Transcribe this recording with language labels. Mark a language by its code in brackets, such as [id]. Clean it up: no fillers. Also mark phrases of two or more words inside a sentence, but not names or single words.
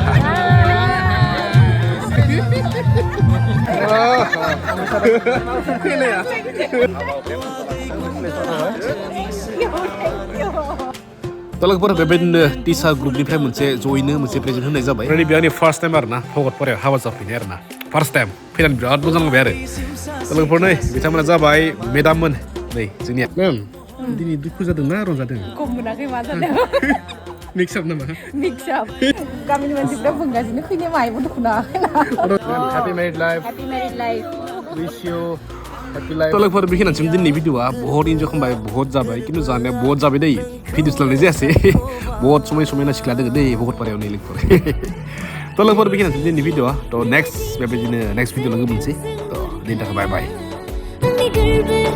[brx] लोगोफोर बेबायदिनो टिचार ग्रुपनिफ्राय मोनसे जयैनो मोनसे प्रेजेन्ट होनाय जाबाय ओमफ्राय बे आंनि [en] first time [brx] आरोना भकतपारायाव हाबा जाफैनाय आरोना [en] first time [brx] फैनानै बिराद मोजां मोनबाय आरो लोगोफोर नै बिथांमोना जाबाय मेडाममोन नै जोंनिया मेम दिनै दुखु जादों ना रंजादों गम मोनाखै मा जादों मिक्सआप नामा मिक्सआप गामिनि मानसिफ्रा बुंगासिनो खैनाया मायबो दुखु नाङाखै ना [en] happy married life happy married life wish you happy life [brx] लोगोफोर बेखिनिसिम दिनैनि भिडिअआ बहुत इन्जय खालामबाय बहुत जाबाय खिन्थु जानाया बहुत जाबाय दै भिडिअ लानाय जायासै बहुत समायना सिख्ला दोङो दै भकतपारायाव नै लोगोफोर लोगोफोर बेखिनिसिम दिनैनि भिडिअआ नेक्स्ट बेबायदिनो [en] next video [brx] लोगो मोनसै दिननि थाखाय [en] bye bye